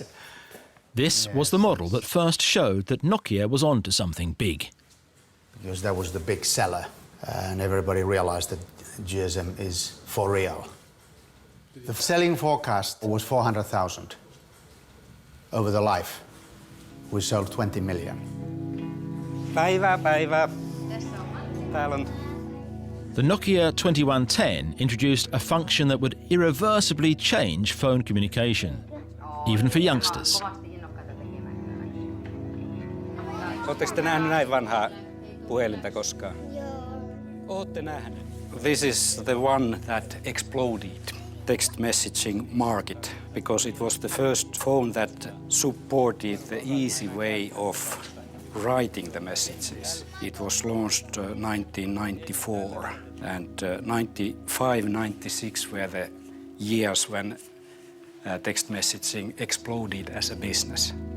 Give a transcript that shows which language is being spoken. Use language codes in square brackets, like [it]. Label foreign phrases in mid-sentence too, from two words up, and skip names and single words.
[en] This was the model that first showed that Nokia was onto something big. Because that was the big seller, and everybody realized that GSM is for real. The selling forecast was 400,000 over the life. We sold 20 million. [fi] Päivää. Täällä on. [en] The Nokia 2110 introduced a function that would irreversibly change phone communication, even for youngsters. [fi] Oletteko te nähnyt näin vanhaa puhelinta koskaan? Ootte nähnyt. [en] This is the one that exploded, text messaging market, because it was the first phone that supported the easy way of writing the messages. It was launched 1994, and 95, 96 were the years when text messaging exploded as a business.